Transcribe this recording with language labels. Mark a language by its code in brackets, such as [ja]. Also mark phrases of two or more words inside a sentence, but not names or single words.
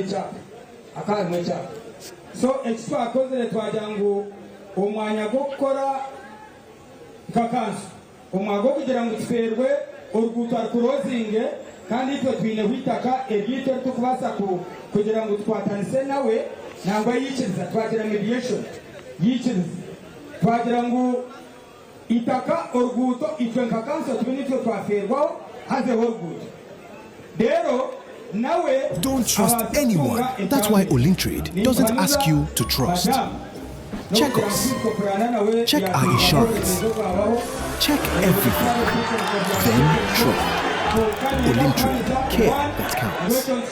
[nyn] ekyapa akarimu ekyapa so ekitwakozire twagira ngu omwanya gw'okukora nka kanso omwanya gw'okugira ngu tuferwe oruguuto arukurozinge kandi itwe twineho itaka eryitwe ritukubaasa kugira ngu tukwatanise nawe nangwa yikiriza twagira mediation yikiriza twagira ngu itaka oruguuto itwe nka kanso tube nitwe twaferwaho hazeho oruguuto rero nawe [en] don't trust anyone. That's why Olintrade doesn't ask you to trust. Check us. Check our insurance. Check everything. Then trust. Olintrade. Care that counts.